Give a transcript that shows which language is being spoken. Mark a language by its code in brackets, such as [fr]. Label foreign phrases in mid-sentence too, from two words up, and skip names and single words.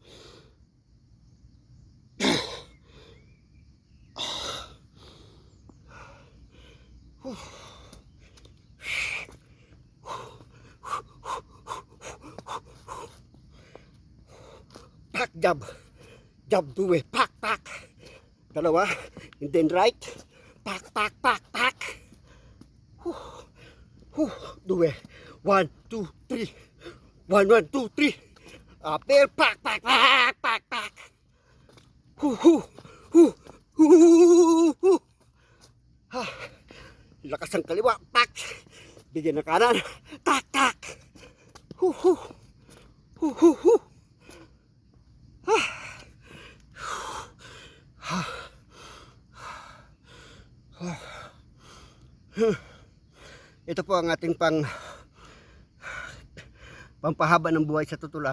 [tl] Pak jab. Jab dua. Pak pak. Dalawa. [en] And then right. Pak pak pak pak. Dua. 1, 2, 3. 1, 1, 2, 3. Upper. Pak pak pak pak pak. [tl] Lakas ang kaliwa. Pak. Bigyan ng kanan. Tak tak. Ito po ang ating pampahaba ng buhay sa tutulang.